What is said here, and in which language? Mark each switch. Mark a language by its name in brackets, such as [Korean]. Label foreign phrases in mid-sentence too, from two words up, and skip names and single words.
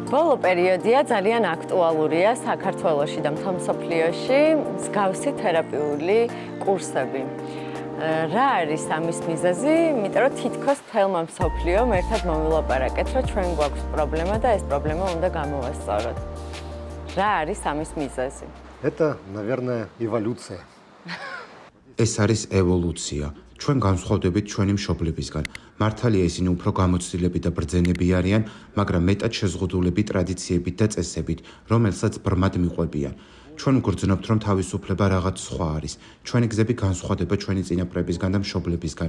[Georgian] ბოლო პერიოდია ძალიან აქტუალურია საქართველოში და მთელ მსოფლიოში მსგავსი თერაპიული კურსები. რა არის ამის მიზეზი? იმიტომ რომ თითქოს მთელმა მსოფლიომ ერთად მოვილაპარაკეთ, რომ ჩვენ გვაქვს პრობლემა და ეს პრობლემა უნდა გამოვასწოროთ. რა არის ამის მიზეზი? [Russian] Это, наверное, эволюция. [Georgian] ეს არის ევოლუცია. ჩვენ განსხვავდებით ჩვენი მშობლებისგან. მართალია ისინი უფრო გამოცდილები და ბრძენები არიან, მაგრამ მეტად შეზღუდულები ტრადიციებით და წესებით, რომელსაც ბრმად მიყვებიან. ჩვენ ვგრძნობთ, რომ თავისუფლება რაღაც სხვა არის. ჩვენი გზები განსხვავდება ჩვენი წინაპრებისგან და მშობლებისგან.